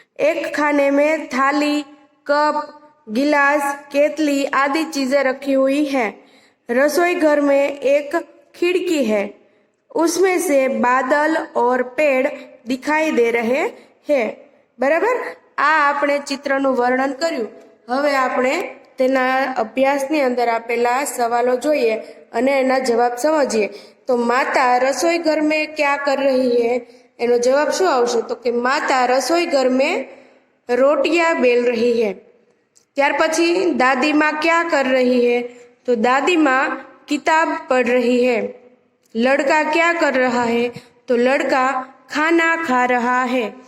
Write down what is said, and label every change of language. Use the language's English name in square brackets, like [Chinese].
[Hindi] एक खाने में थाली, कप, गिलास, केतली आदि चीजें रखी हुई है. रसोई घर में एक खिड़की है, उसमें से बादल और पेड़ दिखाई दे रहे हैं. बराबर. [Gujarati] आ આપણે ચિત્રનું વર્ણન કર્યું. હવે આપણે તેના અભ્યાસની અંદર આપેલા સવાલો જોઈએ અને એના જવાબ સમજીએ. તો માતા રસોઈ ઘર [Hindi] में क्या कर रही है, [Gujarati] એનો જવાબ શું આવશે? તો કે માતા રસોઈ ઘર [Hindi] में रोटियां बेल रही है. [Gujarati] ત્યાર પછી [Hindi] दादी माँ क्या कर रही है? तो दादी माँ किताब पढ़ रही है. लड़का क्या कर रहा है? तो लड़का खाना खा रहा है.